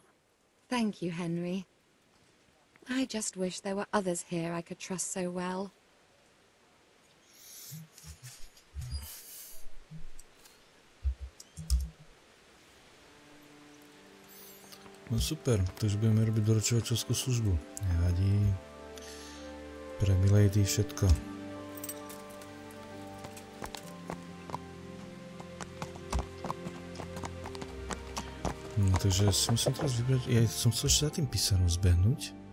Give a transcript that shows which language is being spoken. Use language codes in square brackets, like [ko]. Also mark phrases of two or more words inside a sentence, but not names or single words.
[en] Thank you, Henry. I just wish there were others here I could trust so well. [sk] No super, takže budeme robiť doručovateľskú službu. Nevadí. Pre milady všetko. No takže si musím teraz vybrať, ja som chcel ešte za tým písarom zbehnúť.